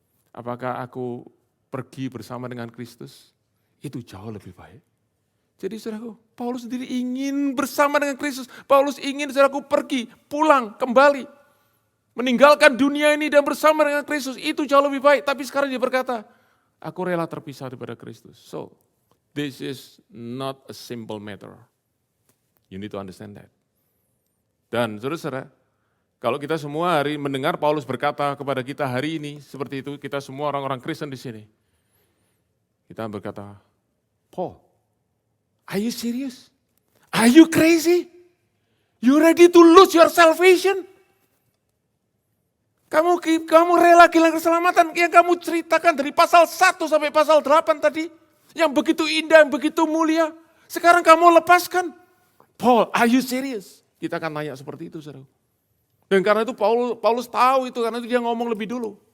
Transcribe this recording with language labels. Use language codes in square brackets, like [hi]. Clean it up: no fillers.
[id] Apakah aku pergi bersama dengan Kristus? Itu jauh lebih baik. Jadi saudaraku, Paulus sendiri ingin bersama dengan Kristus. Paulus ingin saudaraku pergi, pulang, kembali. Meninggalkan dunia ini dan bersama dengan Kristus. Itu jauh lebih baik. Tapi sekarang dia berkata, aku rela terpisah daripada Kristus. [en] So, this is not a simple matter. You need to understand that. [id] Dan saudara-saudara, kalau kita semua hari mendengar Paulus berkata kepada kita hari ini, seperti itu, kita semua orang-orang Kristen di sini. Kita berkata, [en] Paul, are you serious? Are you crazy? You ready to lose your salvation? [id] Kamu rela kehilangan keselamatan yang kamu ceritakan dari pasal 1 sampai pasal 8 tadi. Yang begitu indah, yang begitu mulia. Sekarang kamu lepaskan. [en] Paul, are you serious? [id] Kita akan tanya seperti itu, saudara. Dan karena itu Paulus tahu itu, karena itu dia ngomong lebih dulu.